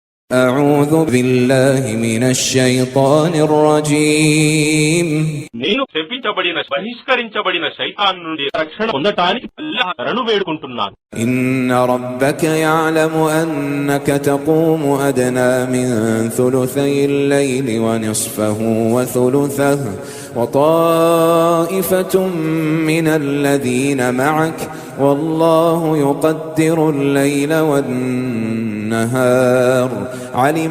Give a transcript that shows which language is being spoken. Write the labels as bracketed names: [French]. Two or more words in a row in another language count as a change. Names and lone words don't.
[Arabic] أعوذ بالله من الشيطان الرجيم [Telugu] నేను శపించబడిన బహిష్కరించబడిన శైతాన్ నుండి రక్షణ పొందటానికి అల్లాహ్ శరణు వేడుకుంటున్నాను. [Arabic] إن ربك يعلم أنك تقوم أدنى من ثلثي الليل ونصفه وثلثه وطائفة من الذين معك والله يقدر الليل والنهار علم